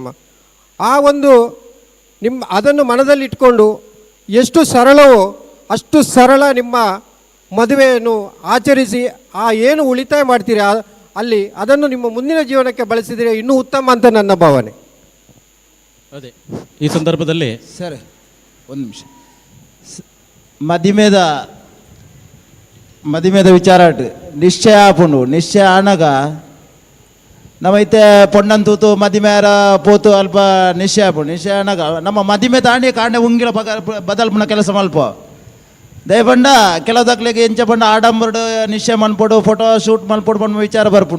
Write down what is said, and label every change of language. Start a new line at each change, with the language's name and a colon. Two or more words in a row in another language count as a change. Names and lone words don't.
Kannada: ಆ ಒಂದು ಅದನ್ನು ಮನದಲ್ಲಿಟ್ಕೊಂಡು ಎಷ್ಟು ಸರಳವೋ ಅಷ್ಟು ಸರಳ ನಿಮ್ಮ ಮದುವೆಯನ್ನು ಆಚರಿಸಿ ಆ ಏನು ಉಳಿತಾಯ ಮಾಡ್ತೀರಿ ಅಲ್ಲಿ ಅದನ್ನು ನಿಮ್ಮ ಮುಂದಿನ ಜೀವನಕ್ಕೆ ಬಳಸಿದರೆ ಇನ್ನೂ ಉತ್ತಮ ಅಂತ ನನ್ನ ಭಾವನೆ. ಅದೇ ಈ ಸಂದರ್ಭದಲ್ಲಿ ಸರ್ ಒಂದು ನಿಮಿಷ,
Tulu: ಮದಿಮೇದ ವಿಚಾರ ನಿಶ್ಚಯ ಆಪುಂಡು. ನಿಶ್ಚಯ ಆನಾಗ ನಮ್ಮೈತೆ ಪೊಣ್ಣಂತೂತು ಮದಿಮೇರ ಪೋತು ಅಲ್ಪ ನಿಶ್ಚಯ ಆಪುಂಡು. ನಿಶ್ಚಯ ಆನಾಗ ನಮ್ಮ ಮದಿಮೆ ತಾಂಡಿ ಕಾಂಡೆ ಉಂಗಿಲ ಬದಲ್ಪುನ ಕೆಲಸ ಮಲ್ಪ ದಯಪಂಡ ಕೆಲದಕ್ಲಿಗೆ ಎಂಚ ಪಂಡ ಆಡಂಬರ್ಡು ನಿಶ್ಚಯ ಮನ್ಪೊಡು
English: photo shoot
Tulu: ಮಲ್ಪೊಡು ಪಂಡ ವಿಚಾರ ಬರ್ಪುಂಡು.